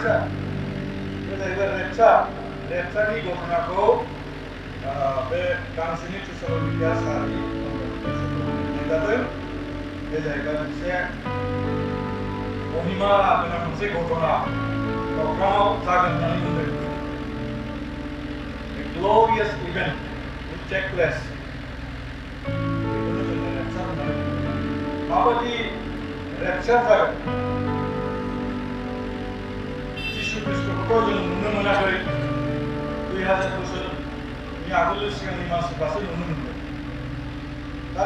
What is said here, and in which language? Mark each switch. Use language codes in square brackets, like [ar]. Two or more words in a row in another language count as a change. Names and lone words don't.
[brx] रेपचारनि घटनाखौ बे गांसेनि थेसालनिका 4:15 जादों बे जाहैबाय मोनसे महिमा गोनां मोनसे घटना अख्राङाव जागोन होननानै बुंदों [en] A glorious event will take place [brx] बेखौनो जोङो रेपचार होननानै बुङो माबायदि रेपचार जागोन जिसु ख्रिस्ट'खौथ' जों नुनो मोनाखै 2000 बोसोरनि आगोलनि सिगांनि मानसिफ्रासो नुनो मोनदों दा